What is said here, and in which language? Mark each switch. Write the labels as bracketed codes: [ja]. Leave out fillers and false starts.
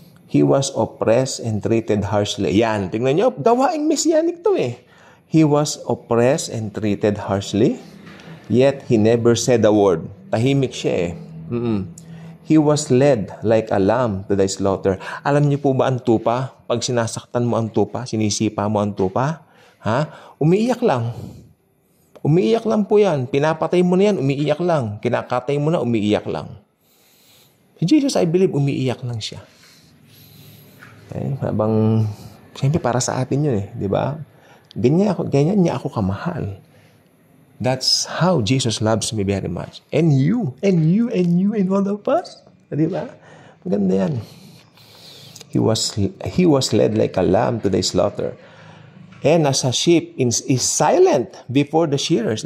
[en] He was oppressed and treated harshly. [tl] Yan, tingnan nyo, gawaing messianic to eh. [en] He was oppressed and treated harshly, yet He never said a word. [tl] Tahimik siya eh. [en] He was led like a lamb to the slaughter. [tl] Alam niyo po ba ang tupa? Pag sinasaktan mo ang tupa, sinisipa mo ang tupa, umiiyak lang. Umiiyak lang po yan. Pinapatay mo na yan, umiiyak lang. Kinakatay mo na, umiiyak lang. Si Jesus, [en] I believe, [tl] umiiyak lang siya. Habang, siyempre para sa atin yun di ba? Ganyan niya ako kamahal. [en] That's how Jesus loves me very much. And you, and all of us. [tl] Di ba? Maganda yan. [en] He was led like a lamb to the slaughter. And as a sheep is silent before the shearers.